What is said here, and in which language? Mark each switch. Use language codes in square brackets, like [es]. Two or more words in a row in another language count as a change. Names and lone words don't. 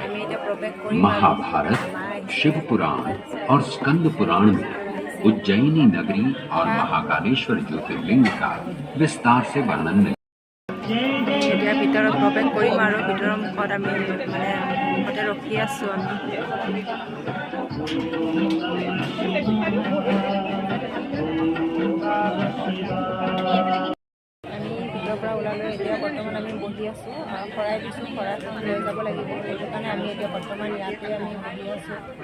[hi] महाभारत, शिव पुराण और स्कंद पुराण में उज्जैनी नगरी और महाकालेश्वर ज्योतिर्लिंग का विस्तार से वर्णन नहीं। [as] এতিয়া ভিতৰত প্ৰৱেশ কৰিম আৰু ভিতৰৰ মুখত আমি মানে মুখতে ৰখি আছোঁ আমি। ভিতৰৰ পৰা ওলালৈ এতিয়া বৰ্তমান আমি বহি আছোঁ, শৰাই দিছোঁ, শৰাইখন লৈ যাব লাগিব, সেইটো কাৰণে আমি এতিয়া বৰ্তমান ইয়াতে আমি বহি আছোঁ।